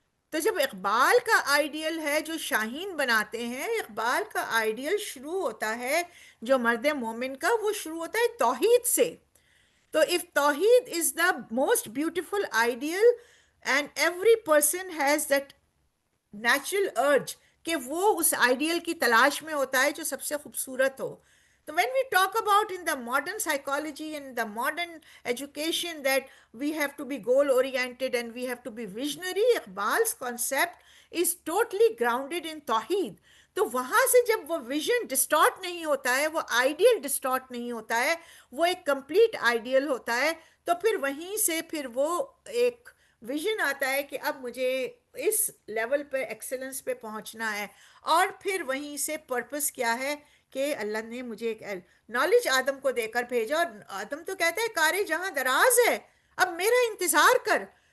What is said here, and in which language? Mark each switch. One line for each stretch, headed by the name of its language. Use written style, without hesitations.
Urdu: تو جب اقبال کا آئیڈیل ہے جو شاہین بناتے ہیں، اقبال کا آئیڈیل شروع ہوتا ہے جو مرد مومن کا، وہ شروع ہوتا ہے توحید سے.
English: تو if توحید is the most beautiful ideal and every person has that natural urge
Urdu: کہ وہ اس آئیڈیل کی تلاش میں ہوتا ہے جو سب سے خوبصورت ہو.
English: So when we talk about in the modern psychology and the modern education that we have to be goal oriented and we have to be visionary, Iqbal's concept is totally grounded in Tawheed.
Urdu: تو وہاں سے جب وہ vision ڈسٹارٹ نہیں ہوتا ہے، وہ ideal ڈسٹارٹ نہیں ہوتا ہے، وہ ایک کمپلیٹ آئیڈیل ہوتا ہے، تو پھر وہیں سے پھر وہ ایک ویژن آتا ہے کہ اب مجھے اس لیول پہ ایکسلنس پہ پہنچنا ہے. اور پھر وہیں سے پرپس کیا ہے کہ اللہ نے مجھے ایک نالج آدم کو دے کر بھیجا، اور آدم تو کہتا ہے کارے جہاں دراز ہے، اب میرا انتظار کر.